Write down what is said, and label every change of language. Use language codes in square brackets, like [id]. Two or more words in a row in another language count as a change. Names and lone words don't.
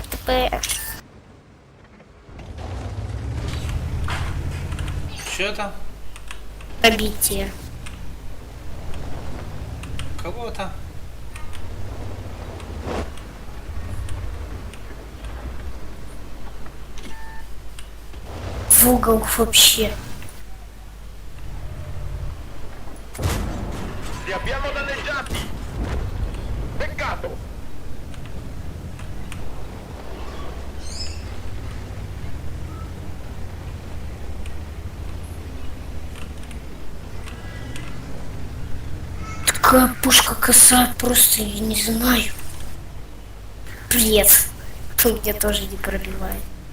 [ru] Что там? Пробитие. Кого-то? В угол вообще. [it] Li abbiamo danneggiati! Peccato! [ru] Такая пушка косая, просто я не знаю. Привет. Меня тоже не пробивает.